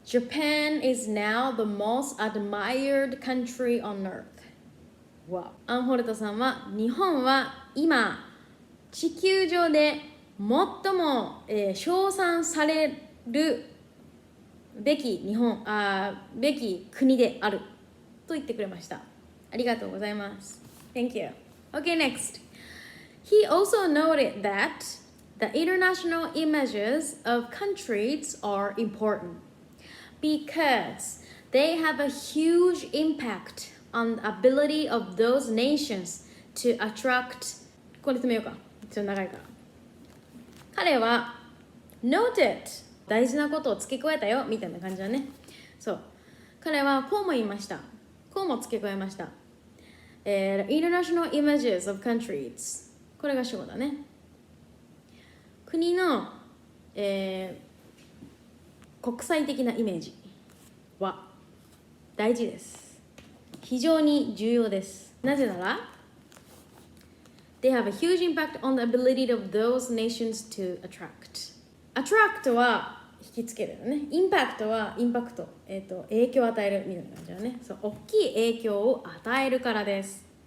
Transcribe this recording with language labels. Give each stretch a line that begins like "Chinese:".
English: Japan is now the most admired country on earth.
Japanese: わ、アンホルトさんは日本は今地球上で最も、称賛されるべきべき国であると言ってくれました。ありがとうございます。
English: Thank you. Okay, next. He also noted that the international images of countries are important because they have a huge impact on the ability of those nations to attract
Japanese: これ止めようか、ちょっと長いから。彼は noted 大事なことを付け加えたよみたいな感じだね。そう、彼はこうも言いました。こうも付け加えました。
English: The international images of countries、
Japanese: これが主語だね。国の、国際的なイメージは大事です。非常に重要です。なぜなら
English: They have a huge impact on the ability of those nations to attract
Japanese: は引きつけるよね。インパクトはインパクト、影響を与えるみたいな感じだね。そう、大きい影響を与えるからです。